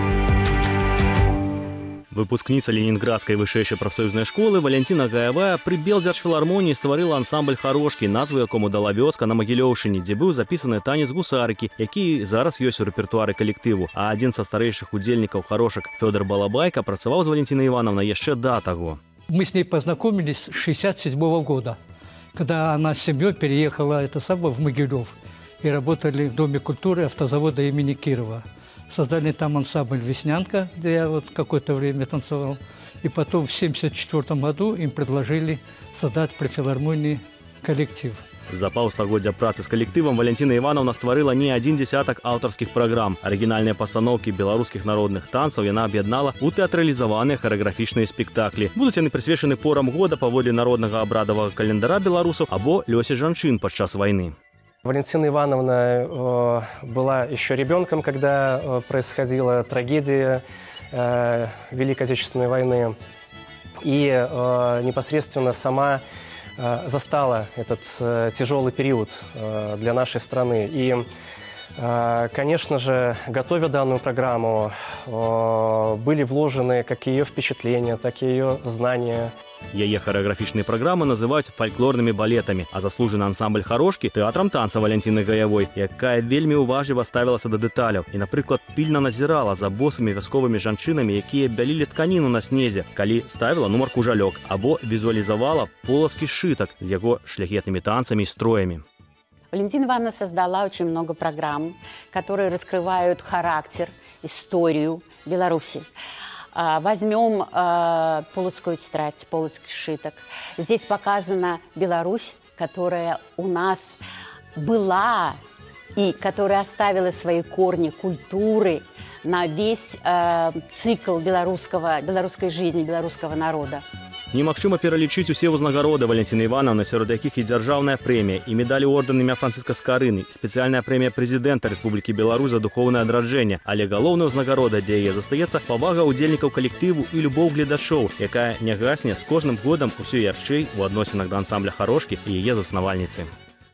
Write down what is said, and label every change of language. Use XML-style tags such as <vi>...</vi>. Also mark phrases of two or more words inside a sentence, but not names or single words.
<ru>Выпускница Ленинградской высшейшей профсоюзной школы</ru> <be>Валянціна Гаявая при Белдзяржфілармоніі стварыла ансамбль «Харошкі», назву якому дала вёска на Магілёўшчыне, дзе быў запісаны танец гусарыкі, які зараз ёсць у рэпертуары калектыву. А адзін са старэйшых удзельнікаў «Харошак» Фёдор Балабайка працаваў з Валентиной Ивановной яшчэ да таго.</be> <ru>Мы с ней познакомились с 1967 года, когда она с семьей переехала в Могилев и работали в Доме культуры автозавода имени Кирова. Создали там ансамбль «Веснянка», где я какое-то время танцевал. И потом в 1974 году им предложили создать при филармонии коллектив.</ru> <be>За паўстагоддзя працы з калектывам Валентина Ивановна стварыла не адзін дзесятак аўтарскіх праграм. Арыгінальныя пастаноўкі беларускіх народных танцаў яна аб'яднала ў тэатралізаваныя харэаграфічныя спектаклі. Будуць яны прысвечаны порам года паводле народнага абрадавага календара беларусаў або лёсе жанчын падчас вайны.</be> <ru>Валентина Ивановна была еще ребенком, когда происходила трагедия Великой Отечественной войны. И непосредственно сама застала этот тяжелый период для нашей страны. И, конечно же, готовя данную программу, были вложены как ее впечатления, так и ее знания.</ru> <be>Яе харэаграфічныя праграмы называюць фальклорнымі балетамі, а заслужаны ансамбль «Харошкі» тэатрам танца Валентины Гаявой, якая вельмі уважліва ставілася да дэталяў і, напрыклад, пільна назірала за босымі вясковымі жанчынамі, якія бялілі тканіну на снезе, калі ставіла нумар кужалёк, або візуалізавала полацкі сшытак з яго шляхетнымі танцамі і строямі.</be> <ru>Валентина Ивановна создала очень много программ, которые раскрывают характер, историю Беларуси. Возьмем Полоцкую тетрадь, Полоцкий сшиток. Здесь показана Беларусь, которая у нас была и которая оставила свои корни, культуры на весь цикл белорусской жизни, белорусского народа.</ru> <be>Немагчыма пералічыць усе ўзнагароды Валентины Ивановны, сярод якіх і дзяржаўная прэмія, і медалі ордэн імя Францыска Скарыны, і спецыяльная прэмія прэзідэнта Рэспублікі Беларусь за духоўнае адраджэнне. Але галоўная ўзнагарода для яе застаецца павага ўдзельнікаў калектыву і любоў гледачоў, якая не гасне з кожным годам усё ярчэй у адносінах да ансамбля «Харошкі» і яе заснавальніцы.</be>